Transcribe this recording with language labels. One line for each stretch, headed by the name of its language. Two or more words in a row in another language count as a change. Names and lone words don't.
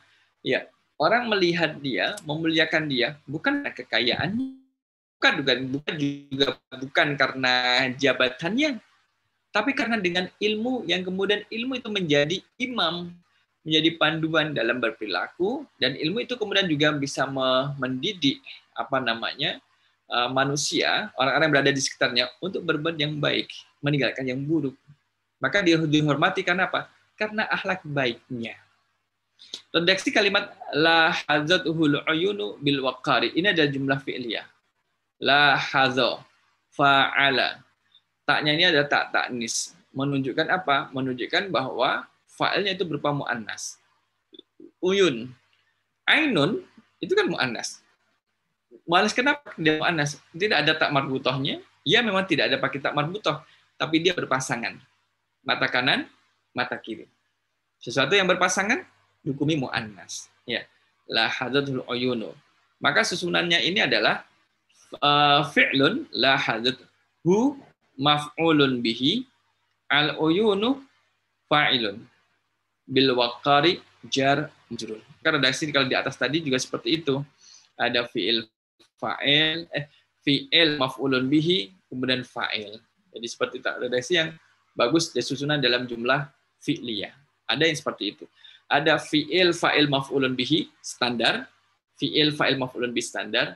Indonesian: Ya, orang melihat dia, memuliakan dia bukan karena kekayaannya, bukan karena jabatannya, tapi karena dengan ilmu yang kemudian ilmu itu menjadi imam, menjadi panduan dalam berperilaku, dan ilmu itu kemudian juga bisa mendidik manusia, orang-orang yang berada di sekitarnya untuk berbuat yang baik, meninggalkan yang buruk. Maka dia dihormati karena apa? Karena akhlak baiknya. Redaksi kalimat
Arabic: لاحظته العيون بالوقار,
Indonesian: ini adalah
Arabic: جملة فعلية. لاحظ فعل.
Indonesian: Taknya ini adalah
Arabic: تاء تأنيث.
Indonesian: Menunjukkan apa? Menunjukkan bahwa fa'ilnya itu berupa mu'annas. Uyun. Ainun itu kan mu'annas. Mu'annas kenapa dia mu'annas? Tidak ada
Arabic: تاء مربوطة.
Indonesian: Ya memang tidak ada pakai
Arabic: تاء مربوطة,
Indonesian: tapi dia berpasangan. Mata kanan, mata kiri. Sesuatu yang berpasangan dihukumi mu'annas.
Arabic: Ya. لاحظته العيون.
Indonesian: Maka susunannya ini adalah
Arabic: فعل لاحظه مفعول به العيون فاعل بالوقار جار مجرور.
Indonesian: Karena redaksi kalau di atas tadi juga seperti itu. Ada
Arabic: فعل فاعل, فعل مفعول به,
Indonesian: kemudian fa'il. Jadi seperti itu. Redaksi yang bagus dan susunan dalam
Arabic: جملة فعلية.
Indonesian: Ada yang seperti itu. Ada
Arabic: فعل فاعل مفعول به
Indonesian: standar,
Arabic: فعل فاعل مفعول به
Indonesian: standar.